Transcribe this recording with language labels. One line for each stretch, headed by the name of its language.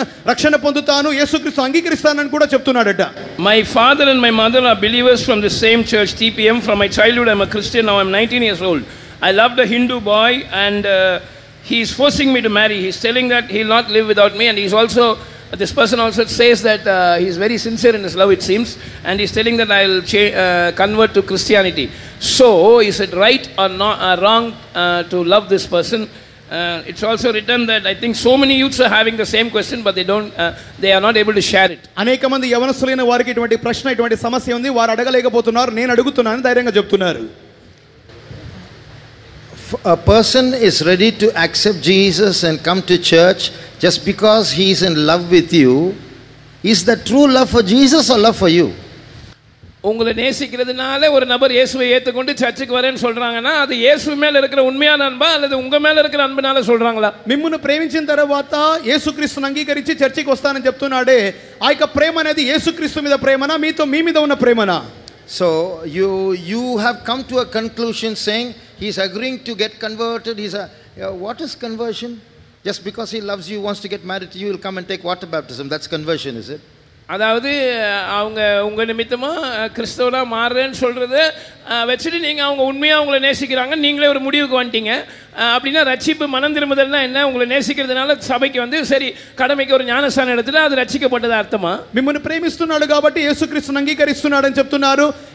Telugu: రక్షణ పొందుతాను, యేసుక్రీస్తు అంగీకరిస్తానని కూడా చెప్తున్నాడట.
English: My father and my mother are believers from the same church, TPM. From my childhood I'm a Christian. Now I'm 19 years old. I loved a Hindu boy and he is forcing me to marry. He's telling that he'll not live without me, and he's also, this person also says that he's very sincere in his love, it seems, and he's telling that I'll convert to Christianity. So is it right or not, wrong to love this person? It's also written that I think so many youths are having the same question, but they are not able to share it.
Telugu: అనేక మంది యవనస్తులైన వారికి ఇటువంటి ప్రశ్న, ఇటువంటి సమస్య ఉంది, వారు అడగలేకపోతున్నారు. నేను అడుగుతున్నాను, ధైర్యంగా చెప్తున్నారు.
English: A person is ready to accept Jesus and come to church just because he is in love with you. Is that true love for Jesus or love for you?
Tamil: உங்களை நேசிக்கிறதுனால ஒரு நபர் இயேசுவை ஏற்றுக்கொண்டு சர்ச்சுக்கு வரேன்னு சொல்றாங்கன்னா அது இயேசு மேல இருக்கிற உண்மையான அன்பா அல்லது உங்க மேல இருக்கிற அன்புனால சொல்றாங்களா?
Telugu: మిమ్మును ప్రేమించిన తర్వాత యేసుక్రీస్తుని అంగీకరించి చర్చికి వస్తానని చెప్తున్నాడే, ఆ యొక్క ప్రేమ అనేది యేసుక్రీస్తు మీద ప్రేమనా, మీ మీద ఉన్న ప్రేమనా?
English: So you have come to a conclusion saying he is agreeing to get converted. What is conversion? Just because he loves you, wants to get married to you, will come and take water baptism. That's conversion, is it?
Tamil: அதாவது அவங்க உங்கள் நிமித்தமாக கிறிஸ்தவனாக மாறுறேன்னு சொல்கிறத வச்சுட்டு நீங்கள் அவங்க உண்மையாக உங்களை நேசிக்கிறாங்க, நீங்களே ஒரு முடிவுக்கு வந்துட்டீங்க அப்படின்னா ரட்சிப்பு மனம் திரும்புதல்னா என்ன? உங்களை நேசிக்கிறதுனால சபைக்கு வந்து சரி கடமைக்கு ஒரு ஞானஸ்தானம் எடுத்துட்டு அது
Telugu: రక్షించబడ్డది అర్థమా? మిమ్మల్ని ప్రేమిస్తున్నాడు కాబట్టి యేసుక్రీస్తుని అంగీకరిస్తున్నాడని చెప్తున్నారు.